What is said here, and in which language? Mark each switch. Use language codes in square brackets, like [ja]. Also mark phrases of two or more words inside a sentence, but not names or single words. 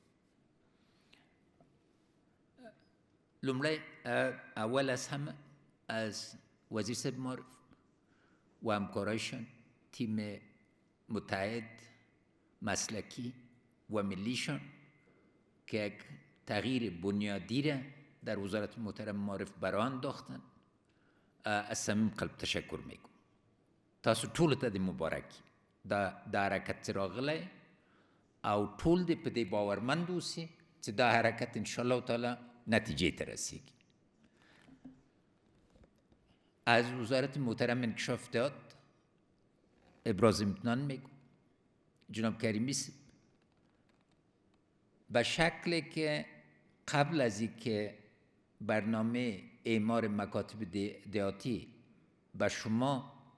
[fa] لومړی اول از همه از وزیر صاحب معارف و همکارایشان، تیم متحد مسلکی و ملیشان که یک تغییر بنیادی را در وزارت محترم معارف برای انداختن، از صمیم قلب تشکر میکنم. [ps] تاسو ټول ته د مبارکي دا حرکت راغلی او ټول دې په دې باورمند اوسي چې دا حرکت [ar] انشاءالله تعالی [ps] نتیجې ته رسیږي. [fa] از وزارت محترم انکشاف داد ابراز امتنان میگم. جناب کریمی به شکلی که قبل از اینکه برنامه اعمار مکاتب دهاتی به شما